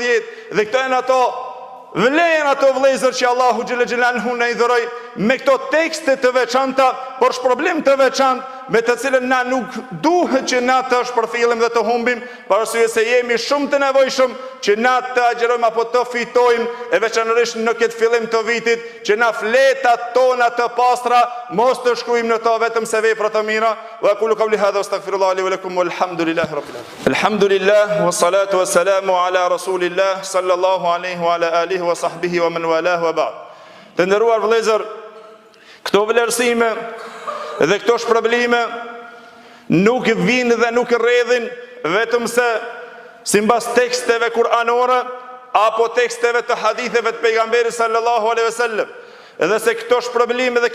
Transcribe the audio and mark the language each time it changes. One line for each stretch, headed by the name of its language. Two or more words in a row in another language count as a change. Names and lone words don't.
Albanian: dhe 10 dhe këto janë ato vlen ato vëllezër që Allahu
Arabic: جل جلاله
Albanian: na i dhuroi me këto tekste të veçanta, por shpërblim të veçantë, me të cilën na nuk duhet që na të shpërfillim dhe të humbim, për arsye se jemi shumë të nevojshëm që na të agjerojmë apo të fitojmë, e veçanërisht në këtë fillim të vitit, që na fletat tona të pastra mos të shkruajmë në to vetëm se vepra të mira.
Arabic: وأقول قولي هذا أستغفر الله لي ولكم والحمد لله رب العالمين. الحمد لله والصلاة والسلام على رسول الله صلى الله عليه وعلى آله وصحبه ومن والاه وبعد.
Albanian: Të nderuar vëllezër, këto vlerësime dhe këto shpërblime nuk vinë dhe nuk rredhin vetëm se simbas teksteve kuranore apo teksteve të haditheve të pejgamberit
Arabic: صلى الله عليه وسلم,
Albanian: edhe se këto shpërblime dhe